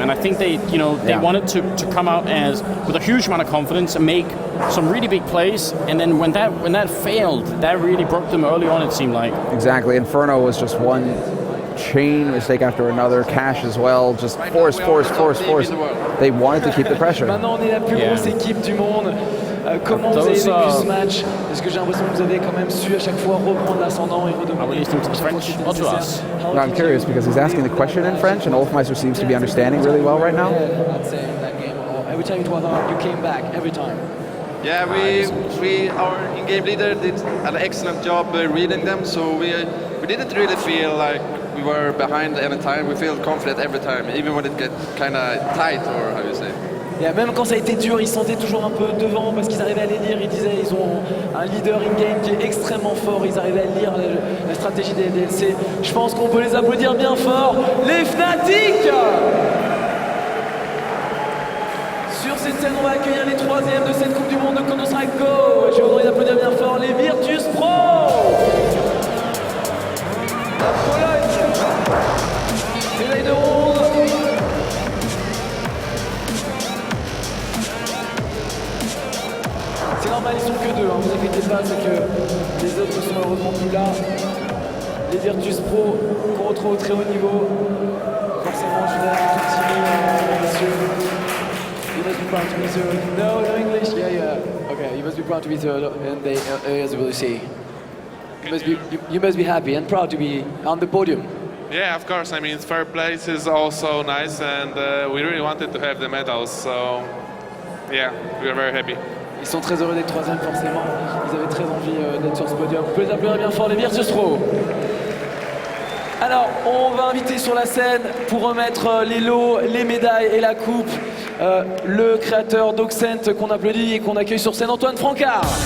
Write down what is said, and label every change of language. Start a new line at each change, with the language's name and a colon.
English: And I think they wanted to come out with a huge amount of confidence and make some really big plays, and then when that failed, that really broke them early on, it seemed like. Exactly. Inferno was just one chain mistake after another. Cash as well, just force. They wanted to keep the pressure.
French: Maintenant, on est la plus grosse équipe du monde. Comment vous avez vécu ce match? Est-ce que j'ai l'impression que vous avez quand même su à chaque fois reprendre l'ascendant et redevenir French?
English: I'm curious because he's asking the question in French, and Olfmeister seems to be understanding really well right now. I'd say in that game, every time it was hard, you came back every time. Yeah, our in-game leader did an excellent job reading them, so we didn't really feel like we were behind any time. We feel confident every time, even when it gets kind of tight, or how you say.
French: Yeah, même quand ça a été dur, ils se sentaient toujours un peu devant parce qu'ils arrivaient à les lire. Ils disaient ils ont un leader in-game qui est extrêmement fort. Ils arrivaient à lire la stratégie des LDLC. Je pense qu'on peut les applaudir bien fort. Les Fnatic! Sur cette scène, on va accueillir les troisièmes de cette Coupe du Monde de Counter-Strike Go. Je voudrais les applaudir bien fort, les Virtus Pro! La Pologne! Médaille de bronze! C'est normal, ils sont que deux, hein, vous inquiétez pas, c'est que les autres sont heureusement plus là. Les Virtus Pro qu'on retrouve au très haut niveau. Forcément, je vais continuer, messieurs.
English: You must be proud to be third. No English? Yeah. Okay, you must be proud to be third in the ESWC. You must be happy and proud to be on the podium. Yeah, of course. I mean, third place is also nice, and we really wanted to have the medals. So, yeah, we are very happy.
French: Ils sont très heureux d'être troisième, forcément. Ils avaient très envie d'être sur ce podium. Vous pouvez les applaudir bien fort, les Virtus Pro. Alors, on va inviter sur la scène pour remettre les lots, les médailles et la coupe le créateur d'Oxent qu'on applaudit et qu'on accueille sur scène, Antoine Francard.